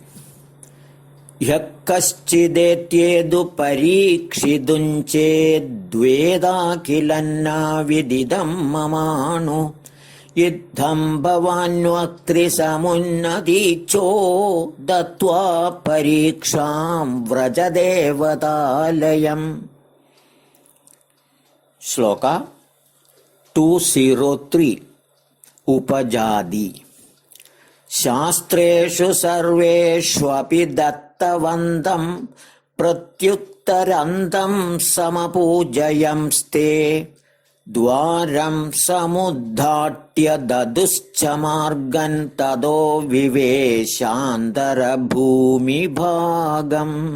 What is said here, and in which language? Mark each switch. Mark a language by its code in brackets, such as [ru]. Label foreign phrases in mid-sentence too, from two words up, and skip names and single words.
[sa] യഃ കശ്ചിദേത്യേതു പരീക്ഷിതുഞ്ചേദ്വേദാഖിലന്നാവിദിദം മമാണു യുദ്ധം ഭവാന്വക്ത്രിസമുന്നതീച്ചോ ദത്വാ പരീക്ഷാം വ്രജദേവതാലയം. ശ്ലോക 203. ഉപജാതി. ശാസ്ത്രേഷു സർവേഷ്വപി ദത്ത दत्तवन्तं प्रत्युत्तरन्तं समपूजयंस्ते द्वारं समुद्घाट्य ददुश्च मार्गं ततो विवेशान्तरभूमिभागम्.